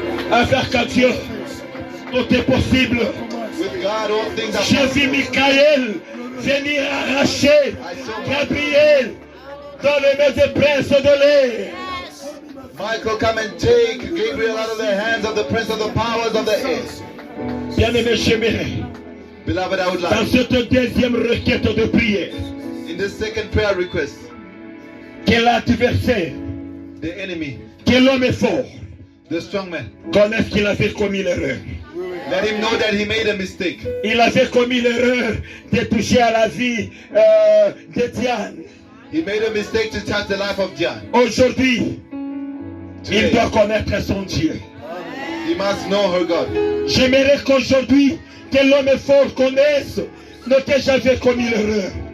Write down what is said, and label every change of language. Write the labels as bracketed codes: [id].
[fr] Avec qu'à Dieu, tout est possible. [en] With God, all things are [fr] J'ai vu Michael venir arracher Gabriel dans les mains des princes de l'air. [en] Michael, come and take Gabriel out of the hands of the prince of the powers of the air. [fr] Bien-aimé, j'aimerais, [en] Beloved, I would [fr] dans [en] like, [fr] cette deuxième requête de prière, [en] in this second prayer request, [fr] que l'adversaire, [en] the enemy, [fr] que l'homme est fort, [en] the strong man, [fr] connaisse qu'il avait commis l'erreur. [en] let him know that he made a mistake. [fr] Il avait commis l'erreur de toucher à la vie de Diane. [en] He made a mistake to touch the life of John. [fr] Aujourd'hui, il [en] Today, [fr] doit connaître son Dieu. [en] he must know her God. [fr] J'aimerais qu'aujourd'hui, que l'homme fort connaisse que j'avais commis l'erreur.